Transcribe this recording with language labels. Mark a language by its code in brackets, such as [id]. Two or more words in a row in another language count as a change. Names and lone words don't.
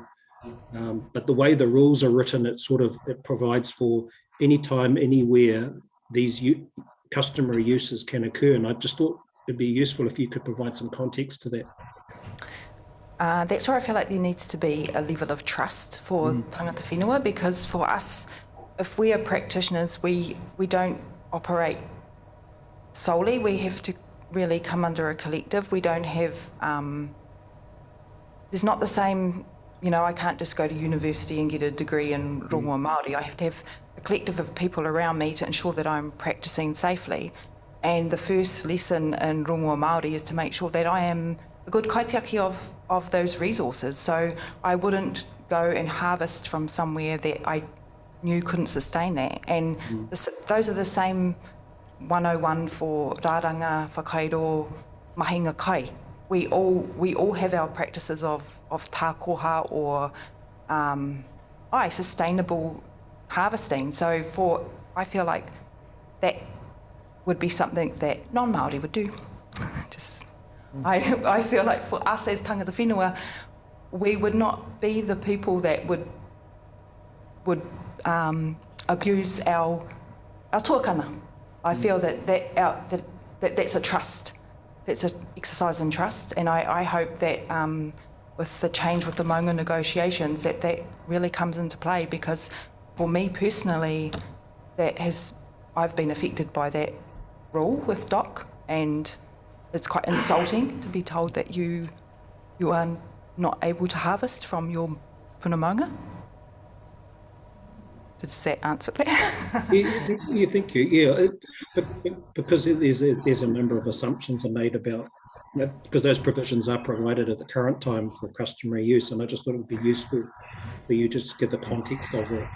[en] But the way the rules are written, it provides for anytime, anywhere these customary uses can occur. And I just thought it'd be useful if you could provide some context to that. That's where I feel like there needs to be a level of trust for [mi] tangata whenua, [en] because for us, if we are practitioners, we don't operate solely. We have to really come under a collective. We don't have, there's not the same, I can't just go to university and get a degree in [mi] rongoa Māori. [en] I have to have a collective of people around me to ensure that I'm practicing safely. And the first lesson in [mi] rongoa Māori [en] is to make sure that I am a good kaitiaki of those resources. So I wouldn't go and harvest from somewhere that I knew couldn't sustain that. And those are the same 101 for [mi] rāranga, whakairo, mahinga kai. [en] We all have our practices of tākoha or sustainable harvesting. So I feel like that would be something that non-Māori would do. I feel like for us as [mi] tangata whenua, [en] we would not be the people that would abuse our tuakana. I feel that's a trust. That's an exercise in trust, and I hope that with the change with the maunga negotiations that really comes into play, because for me personally, I've been affected by that rule with DOC, and it's quite insulting to be told that you are not able to harvest from your [mi] puna maunga. [en] Does that answer that? You think because there's a number of assumptions are made about, because those provisions are provided at the current time for customary use, and I just thought it would be useful for you just to give the context of it.